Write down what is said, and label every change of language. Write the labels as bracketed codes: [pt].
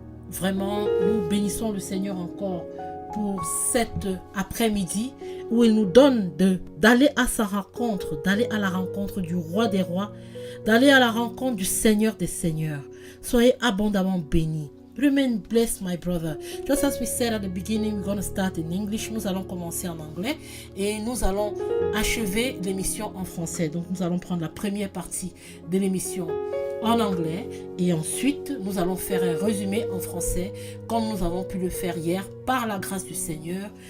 [fr] Vraiment, nous bénissons le Seigneur encore pour cet après-midi où il nous donne d'aller à sa rencontre, d'aller à la rencontre du roi des rois, d'aller à la rencontre du Seigneur des seigneurs. Soyez abondamment bénis. [en] Remain blessed, my brother. Just as we said at the beginning, we're going to start in English. [fr] Nous allons commencer en anglais et nous allons achever l'émission en français. Donc, nous allons prendre la première partie de l'émission en anglais et ensuite, nous allons faire un résumé en français comme nous avons pu le faire hier par la grâce du Seigneur.